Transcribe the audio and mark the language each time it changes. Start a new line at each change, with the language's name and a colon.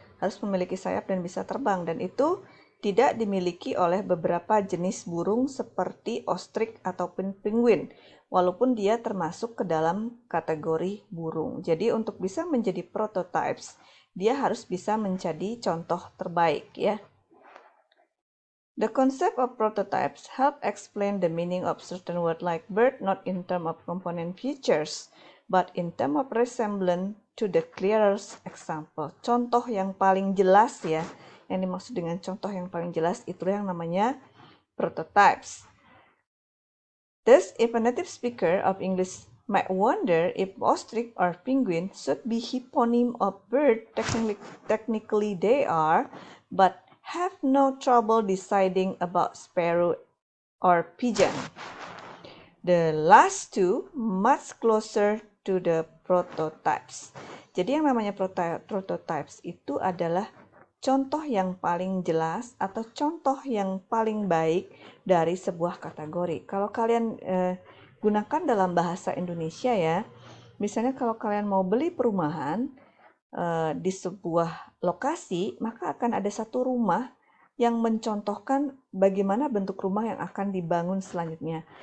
Indonesian: Harus memiliki sayap dan bisa terbang, dan itu tidak dimiliki oleh beberapa jenis burung seperti ostrich ataupun penguin, walaupun dia termasuk ke dalam kategori burung. Jadi untuk bisa menjadi prototypes, dia harus bisa menjadi contoh terbaik ya.
English: The concept of prototypes help explain the meaning of certain word like bird not in terms of component features, but in terms of resemblance to the clearest example.
Indonesian: Contoh yang paling jelas ya, yang dimaksud dengan contoh yang paling jelas itu yang namanya prototypes.
English: Thus, if a native speaker of English might wonder if ostrich or penguin should be hyponym of bird, technically they are, but have no trouble deciding about sparrow or pigeon. The last two much closer to the prototypes.
Indonesian: Jadi yang namanya prototypes itu adalah contoh yang paling jelas atau contoh yang paling baik dari sebuah kategori. Kalau kalian gunakan dalam bahasa Indonesia ya, misalnya kalau kalian mau beli perumahan di sebuah lokasi, maka akan ada satu rumah yang mencontohkan bagaimana bentuk rumah yang akan dibangun selanjutnya.